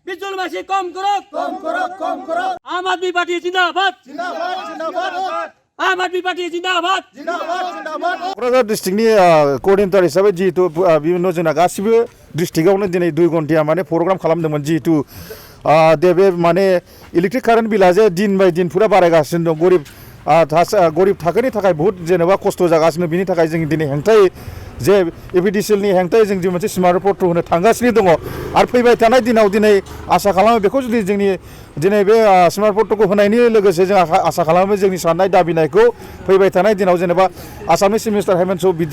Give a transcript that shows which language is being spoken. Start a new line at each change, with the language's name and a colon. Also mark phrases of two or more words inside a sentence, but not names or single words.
Hindi: बिजुलबासी कम करो आम आदमी पार्टी जिंदाबाद आम आदमी पार्टी जिंदाबाद
Bodo: क'क्राझार डिस्ट्रिक्टनि कोअर्डिनेटर हिसाबै जिहेतु बिभिन्न जोंना गासिबो डिस्ट्रिक्टआवनो दिनै 2 घन्टाया माने प्रग्राम खालामदोंमोन जिहेतु बे माने
English: electric current
Bodo: बिला जे दिन बाय दिन फुरा बारायगासिनो दं गरिब थाखोनि थाखाय बहुत जेनेबा खस्थ' जागासिनो बिनि थाखाय जों दिनै हेंथायै जे एपिडिसिएलनि हेंथायै जों मोनसे स्मारक पत्र होनो थांगासिनो दङ आरो फैबाय थानाय दिनाव दिनै आसा खालामो बेखौ जुदि जोंनि दिनै बे स्मारक पत्रखौ होनायनि लोगोसे जों आसा खालामो जोंनि साननाय दाबिनायखौ फैबाय थानाय दिनाव जेनेबा आसामनि
English: chief minister
Bodo: हेमन्त